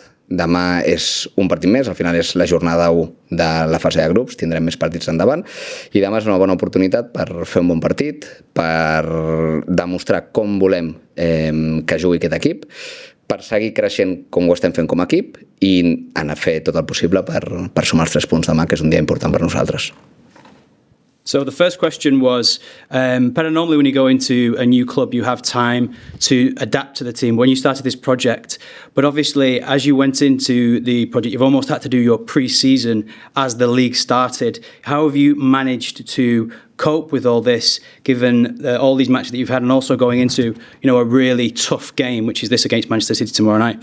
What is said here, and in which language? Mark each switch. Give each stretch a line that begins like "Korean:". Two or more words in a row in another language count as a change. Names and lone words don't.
Catalan: Demà és un partit més, al final és la jornada 1 de la fase de grups, tindrem més partits endavant i demà és una bona oportunitat per fer un bon partit, per demostrar com volem que jugui aquest equip, per seguir creixent com ho estem fent com a equip i anar a fer tot el possible per sumar els 3 punts demà, que és un dia important per nosaltres.
English: So the first question was, Pere, normally when you go into a new club, you have time to adapt to the team when you started this project. But obviously, as you went into the project, you've almost had to do your pre-season as the league started. How have you managed to cope with all this, given all these matches that you've had, and also going into a really tough game, which is this against Manchester City tomorrow night?